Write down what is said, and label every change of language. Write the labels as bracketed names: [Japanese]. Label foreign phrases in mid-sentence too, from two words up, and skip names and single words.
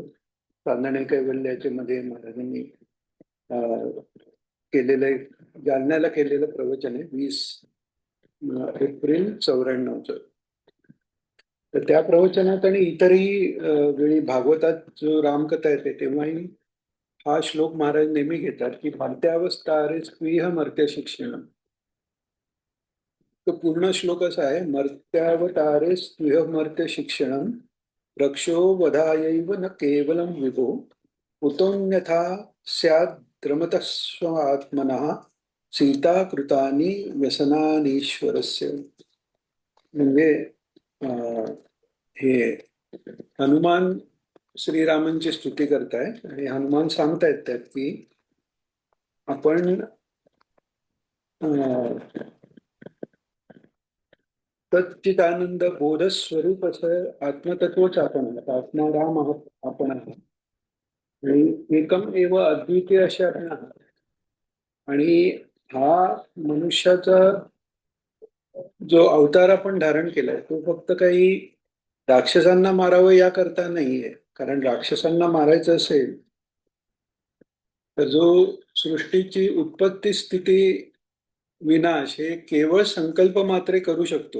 [Marathi] चांदणे कैवल्याच्या मध्ये महाराजांनी केलेलं जालन्याला केलेलं प्रवचन आहे 20 एप्रिल 94च. तर त्या प्रवचनात आणि इतरही वेळी भागवतात जो रामकथा येते तेव्हाही हा श्लोक महाराज नेहमी घेतात की [Sanskrit] मर्त्यावस्थारे स्त्रीह मर्त्य शिक्षण. [Marathi] तो पूर्ण श्लोक असा आहे, [Sanskrit] मर्त्यावतारे स्त्रीह मर्त्य शिक्षण रक्षो वधायैव न केवलं विभो उतोन्यथा स्याद्रमतः स्वात्मनः सीता कृतानि व्यसनानीश्वरस्य. [Marathi] म्हणजे हे हनुमान श्रीरामांची स्तुती करताय आणि हनुमान सांगतायत त्यात की आपण सच्चिदानंद बोध स्वरूप असं आत्मतत्वच आपण आत्माराम आपण आहात आणि [Sanskrit] एकम एव अद्वितीय [Marathi] असे आपण आहात. आणि हा मनुष्याचा जो अवतार आपण धारण केलाय तो फक्त काही राक्षसांना मारावं याकरता नाहीये. कारण राक्षसांना मारायचं असेल तर जो सृष्टीची उत्पत्ती स्थिती विनाश हे केवळ संकल्प मात्रे करू शकतो.